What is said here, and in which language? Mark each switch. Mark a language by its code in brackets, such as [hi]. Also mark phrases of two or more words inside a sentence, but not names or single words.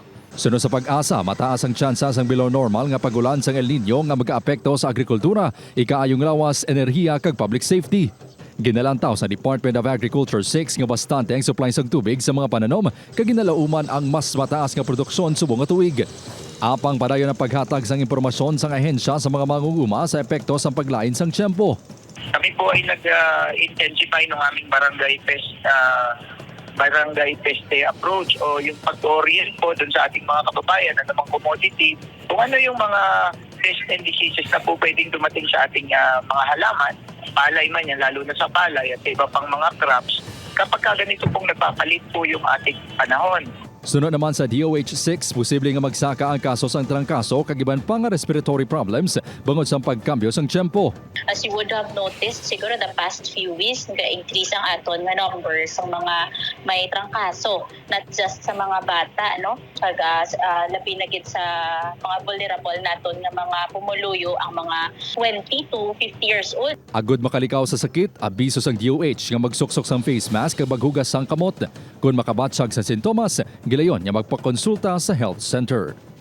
[hil] Sunod sa Pag-asa, mataas ang tsansa sang [en] below normal [hil] nga pagulan sang El Nino nga magkaapekto sa agrikultura, ikaayong lawas, enerhiya kag [en] public safety. [hil] Ginalantaw sa Department of Agriculture 6 nga bastante ang supply sang tubig sa mga pananom kag ginalauman ang mas mataas nga produksyon subong nga tuig. Apang padayon ang paghatag sang impormasyon sang ahensya sa mga mangunguma sa epekto sang paglain sang tiyempo. [tl] Kami po ay nag-intensify ng aming barangay peste approach o yung pag-orient po dun sa ating mga kababayan na namang commodity. Kung ano yung mga [en] pest and diseases [tl] na po pwedeng dumating sa ating mga halaman, palay man yan, lalo na sa palay at iba pang mga crops, kapag ganito pong nagpapalit po yung ating panahon. [hil] Sunod naman sa DOH-6, posible nga magsaka ang kaso sang trangkaso kag iban pang [en] respiratory problems [hil] bangod sa pagkambyo sang tiyempo. [en] As you would have noticed, siguro the past few weeks, [hil] nag-increase ang aton nga numbers sa mga may trangkaso, [en] not just [hil] sa mga bata, no? Kag labi na gid sa mga vulnerable naton nga mga pumuluyo ang mga 20 to 50 [en] years old. [hil] Agud makalikaw sa sakit, abiso sang DOH nga magsuksok sang face mask kag maghugas sang kamot. Kung makabatsag sa sintomas, gilayon nga magpakonsulta sa health center.